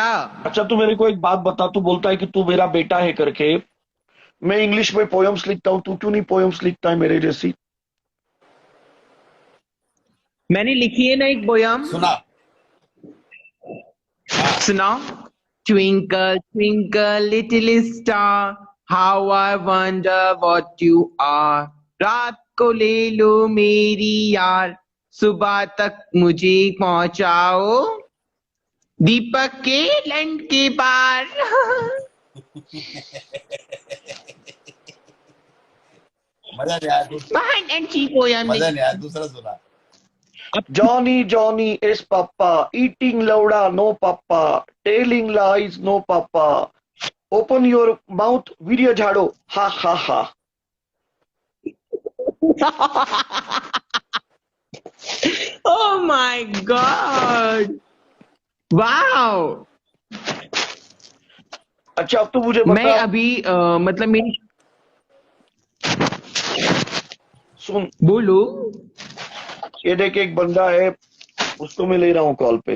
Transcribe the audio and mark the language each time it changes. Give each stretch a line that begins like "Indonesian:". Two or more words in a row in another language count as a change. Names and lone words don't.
Hindi: अच्छा तू मेरे को एक बात बता, तू बोलता है कि तू मेरा बेटा है करके, मैं इंग्लिश में पोयम्स लिखता हूँ, तू क्यों नहीं पोयम्स लिखता है मेरे जैसी? मैंने लिखी है ना एक पोयम, सुना। सुना।
English: Twinkle twinkle little star, How I wonder what you are.
Hindi: रात को ले लो मेरी यार, सुबह तक मुझे पहुंचाओ दीपक के लैंड के पार। मजा नहीं आया, बहुत अच्छी पोयम मजा लिखी। नहीं आया, दूसरा सुना।
English: Johnny, Johnny is Papa, eating lauda, no Papa, telling lies, no Papa. Open your mouth, video jhado, ha ha ha. Oh my God! Wow!
Hindi: अच्छा अब तो मुझे मैं बता, अभी मतलब मेरी सुन, बोलो। ये देख एक बंदा है, उसको मैं ले रहा हूँ कॉल पे।